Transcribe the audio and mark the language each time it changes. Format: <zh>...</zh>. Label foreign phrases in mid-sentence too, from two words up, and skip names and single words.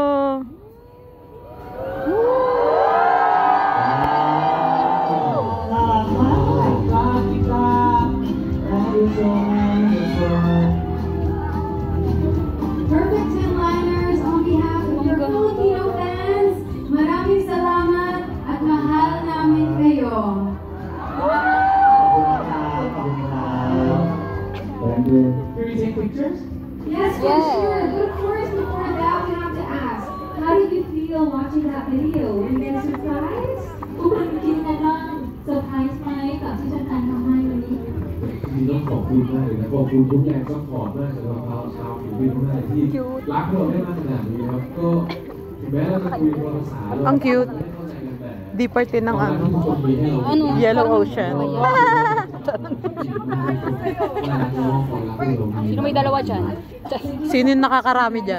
<en>Perfect 10-liners on behalf of your Filipino fans.</en> <tl>Maraming salamat at mahal namin kayo.</tl> <en>Can we take pictures? Yes, for sure. But of course, before that, we have to ask, how did you feel watching that video? Were you guys surprised?</en> <th>Surprise ไหมกับที่แฟนๆทำให้วันนี้ ต้องขอบคุณมากเลยนะขอบคุณทุกแรงซัพพอร์ตมากสำหรับชาวผิวทั้งหลายที่รักเราได้มากขนาดนี้ครับก็ถึงแม้เราจะคุยคนละภาษาเรา</th> <tl>Ang cute.</tl> <th>ไม่เข้าใจกันแต่</th> <tl>Di parte ng ano,</tl> <th>ทุกคนมีให้เรา</th> <en>Yellow Ocean.</en> <tl>Sino may dalawa dyan? Sino yung nakakarami dyan?</tl>